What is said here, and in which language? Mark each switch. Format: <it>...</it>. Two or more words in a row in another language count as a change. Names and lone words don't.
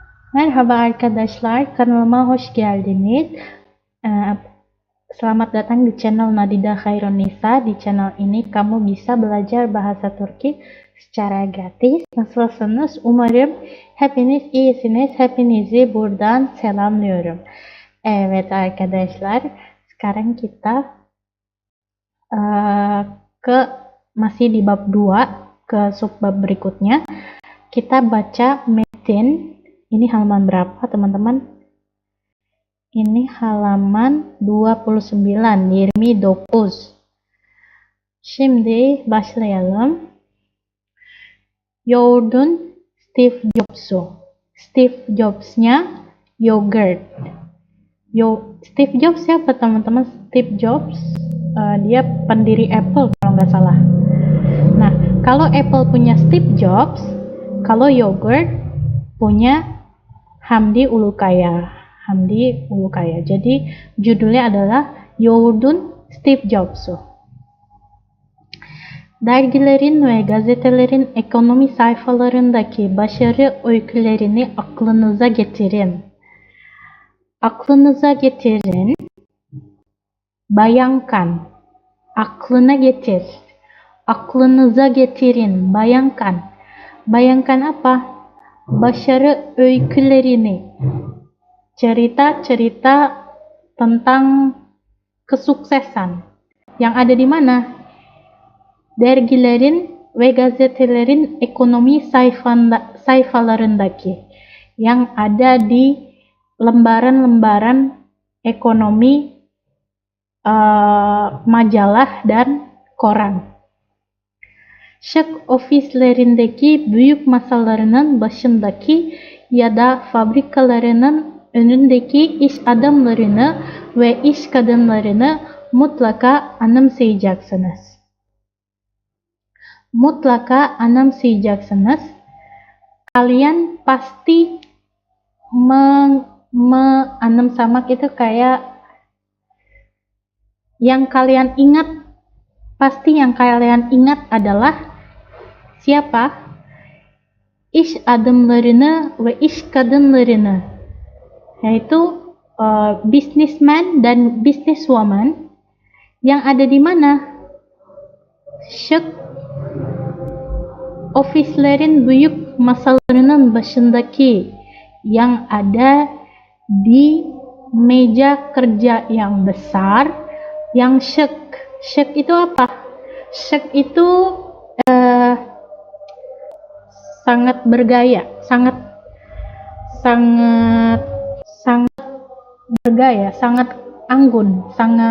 <tr>Merhaba arkadaşlar, kanalıma hoş geldiniz. Eee,</tr> <id>Selamat datang di channel Nadida Khairunisa. Di channel ini kamu bisa belajar bahasa Turki secara gratis.</id> <tr>Nasılsınız? Umarım hepiniz iyisiniz. Hepinizi buradan selamlıyorum. Evet arkadaşlar,</tr> <id>sekarang kita eee, ke masih di bab 2, ke subbab berikutnya. Kita baca metin. Ini halaman berapa, teman-teman? Ini halaman 29, 29.</id> <tr>Şimdi başlayalım. Yoğurdun Steve Jobs'u.</tr> <id>Steve Jobs-nya yogurt. Steve Jobs siapa, teman-teman? Steve Jobs, dia pendiri Apple kalau nggak salah. Nah, kalau Apple punya Steve Jobs, kalau yogurt punya Hamdi Ulukaya. Jadi judulnya adalah Yoğurdun Steve Jobs'u.</id> <tr>Dergilerin ve gazetelerin ekonomi sayfalarındaki başarı öykülerini aklınıza getirin. Aklınıza getirin. Bayangkan. Aklına getir. Aklınıza getirin.</tr> <id>Bayangkan. Bayangkan apa?</id> <tr>Başarı öykülerini.</tr> <id>Cerita-cerita tentang kesuksesan yang ada di mana?</id> <tr>Dergilerin ve gazetelerin ekonomi sayfalarındaki,</tr> <id>yang ada di lembaran-lembaran ekonomi majalah dan koran.</id> <tr>Şık ofislerindeki büyük masalarının başındaki ya da fabrikalarının önündeki iş adamlarını ve iş kadınlarını mutlaka anımsayacaksınız. Mutlaka anımsayacaksınız.</tr> <id>Kalian pasti anımsamak itu kayak yang kalian ingat, pasti yang kalian ingat adalah siapa?</id> <tr>İş adamlarını ve iş kadınlarını,</tr> <id>yaitu businessman dan businesswoman yang ada di mana?</id> <tr>Şık ofislerin büyük masalarının başındaki,</tr> <id>yang ada di meja kerja yang besar, yang şık. Şık itu apa? Şık itu sangat bergaya, sangat bergaya, sangat anggun, sangat.</id>